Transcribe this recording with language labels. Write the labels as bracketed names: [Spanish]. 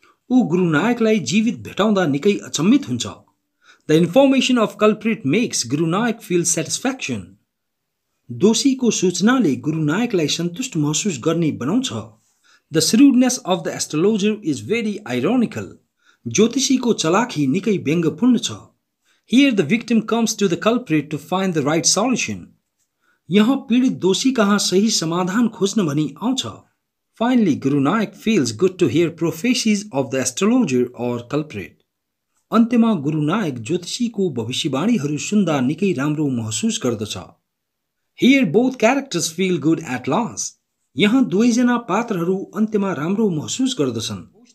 [Nepali] ऊ गुरु नायकलाई जीवित भेटाउँदा निकै अचम्मित हुन्छ. [English] The information of culprit makes Guru Nanak feel satisfaction. [Nepali] दोषीको सूचनाले गुरु नायकलाई सन्तुष्ट महसुस गर्ने बनाउँछ. [English] The shrewdness of the astrologer is very ironical. [Nepali] ज्योतिषीको चलाखी निकै व्यङ्ग्यपूर्ण छ. [English] Here the victim comes to the culprit to find the right solution. [Nepali] यहाँ पीडित दोषी कहाँ सही समाधान खोज्न भनी आउँछ. [English] Finally, Guru Nanak feels good to hear prophecies of the astrologer or culprit. [Nepali] अन्त्यमा गुरु नायक ज्योतिषीको भविष्यवाणीहरू सुन्दा निकै राम्रो महसुस गर्दछ. [English] Here both characters feel good at last. [Nepali] यहाँ दुवैजना पात्रहरू अन्त्यमा राम्रो महसुस गर्दछन्.